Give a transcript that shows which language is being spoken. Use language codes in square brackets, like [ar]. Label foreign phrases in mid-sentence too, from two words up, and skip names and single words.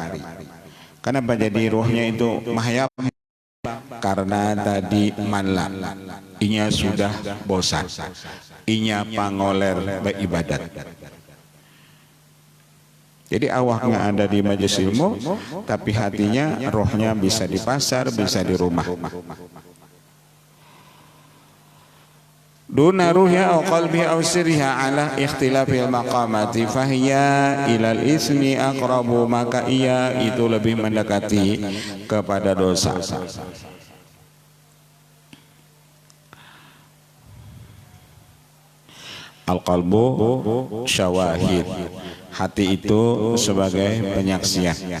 [bjn] Kenapa jadi rohnya itu mahayap? Karena tadi manla, inya sudah bosan, inya pangoler beribadat. [id] Jadi awaknya ada di majelis ilmu, tapi hatinya, rohnya bisa di pasar, bisa di rumah. [ar] دون روحها أو قلبها أو سرها على اختلاف المقامات فهي إلى الإثم أقرب, [id] maka ia itu lebih mendekati kepada dosa. [ar] القلب شواهد, [id] hati itu sebagai penyaksian.